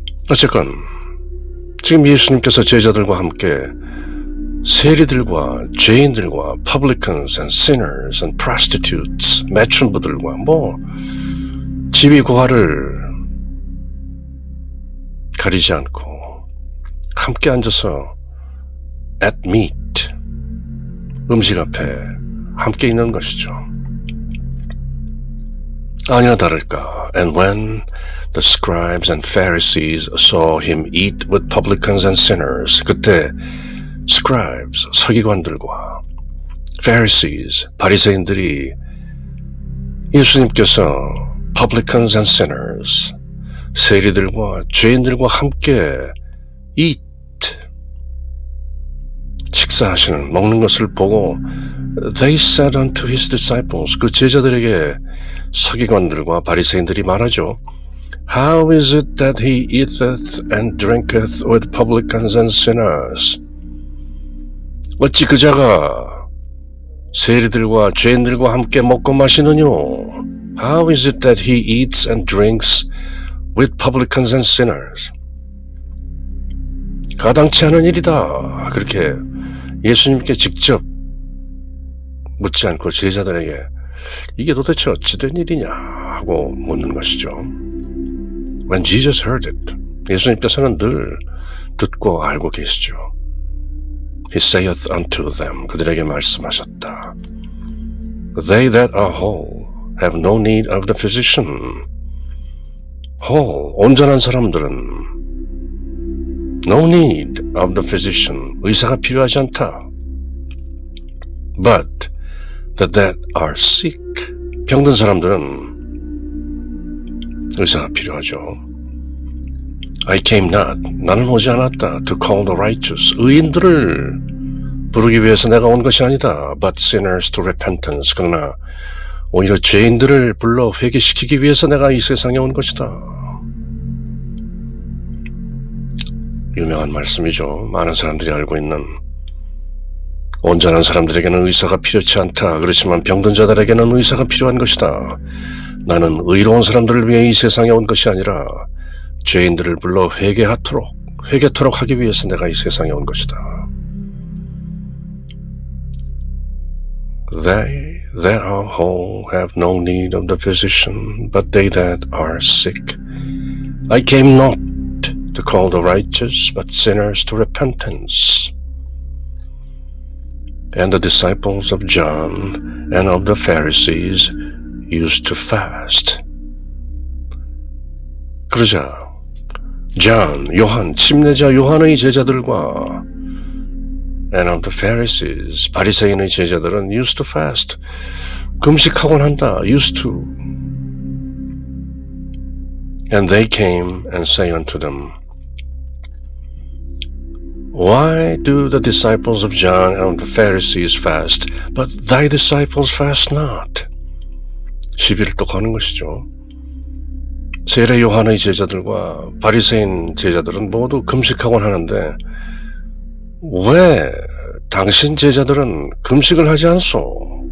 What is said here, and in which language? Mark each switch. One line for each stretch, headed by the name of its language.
Korean: 어쨌건 지금 예수님께서 제자들과 함께 세리들과 죄인들과
English: publicans and sinners and prostitutes,
Korean: 매춘부들과 지위 고하를 가리지 않고 함께 앉아서
English: at meat,
Korean: 음식 앞에 함께 있는 것이죠. 아니나 다를까.
English: And when the scribes and Pharisees saw him eat with publicans and sinners,
Korean: 그때
English: scribes,
Korean: 서기관들과
English: Pharisees,
Korean: 바리새인들이 예수님께서
English: publicans and sinners,
Korean: 세리들과 죄인들과 함께
English: eat,
Korean: 식사하시는, 먹는 것을 보고
English: they said unto his disciples,
Korean: 그 제자들에게 서기관들과 바리새인들이 말하죠.
English: How is it that he eateth and drinketh with publicans and sinners?
Korean: 어찌 그 자가 세리들과 죄인들과 함께 먹고 마시느뇨?
English: How is it that he eats and drinks with publicans and sinners?
Korean: 가당치 않은 일이다. 그렇게 예수님께 직접 묻지 않고 제자들에게 이게 도대체 어찌 된 일이냐 하고 묻는 것이죠.
English: When Jesus heard it,
Korean: 예수님께서는 늘 듣고 알고 계시죠.
English: He saith unto them,
Korean: 그들에게 말씀하셨다.
English: They that are whole have no need of the physician. whole,
Korean: 온전한 사람들은
English: no need of the physician,
Korean: 의사가 필요하지 않다.
English: But that are sick,
Korean: 병든 사람들은 의사가 필요하죠.
English: I came not,
Korean: 나는 오지 않았다.
English: To call the righteous,
Korean: 의인들을 부르기 위해서 내가 온 것이 아니다.
English: But sinners to repentance,
Korean: 그러나 오히려 죄인들을 불러 회개시키기 위해서 내가 이 세상에 온 것이다. 유명한 말씀이죠. 많은 사람들이 알고 있는. 온전한 사람들에게는 의사가 필요치 않다. 그렇지만 병든 자들에게는 의사가 필요한 것이다. 나는 의로운 사람들을 위해 이 세상에 온 것이 아니라 죄인들을 불러 회개토록 하기 위해서 내가 이 세상에 온 것이다.
English: They that are whole have no need of the physician, but they that are sick. I came not to call the righteous, but sinners to repentance. And the disciples of John and of the Pharisees used to fast.
Korean: 그러자
English: John,
Korean: 요한, 침례자 요한의 제자들과
English: and of the Pharisees,
Korean: 바리새인의 제자들은
English: used to fast.
Korean: 금식하곤 한다.
English: used to. And they came and say unto them, Why do the disciples of John and of the Pharisees fast, but thy disciples fast not?
Korean: 시비를 또 거는 것이죠. 세례 요한의 제자들과 바리새인 제자들은 모두 금식하곤 하는데 왜 당신 제자들은 금식을 하지 않소?